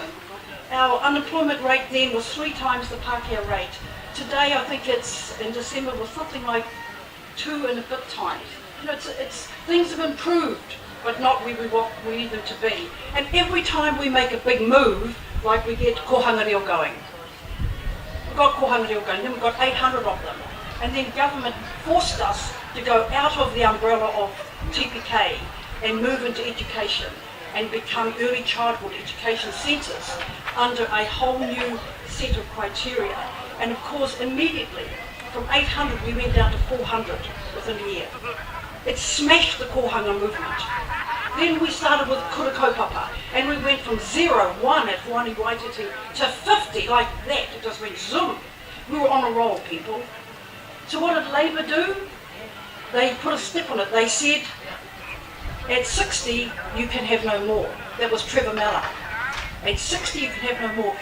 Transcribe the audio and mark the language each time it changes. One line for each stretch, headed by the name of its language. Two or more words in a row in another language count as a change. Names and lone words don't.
English: Our unemployment rate then was 3 times the Pākehā rate. Today I think it's, in December, was something like 2 and a bit times. You know, it's things have improved, but not where we need them to be. And every time we make a big move, like we get
Māori: kohanga reo
English: going. We've got
Māori: kohanga reo
English: going, then we've got 800 of them. And then government forced us to go out of the umbrella of TPK and move into education and become early childhood education centres under a whole new set of criteria. And of course, immediately, from 800 we went down to 400 within a year. It smashed the kohanga movement. Then we started with
Māori: kura kaupapa,
English: and we went from 0, 1 at Wani Waititi to 50, like that. It just went zoom. We were on a roll, people. So what did Labour do? They put a step on it. They said, at 60, you can have no more. That was Trevor Mallon. At 60, you can have no more.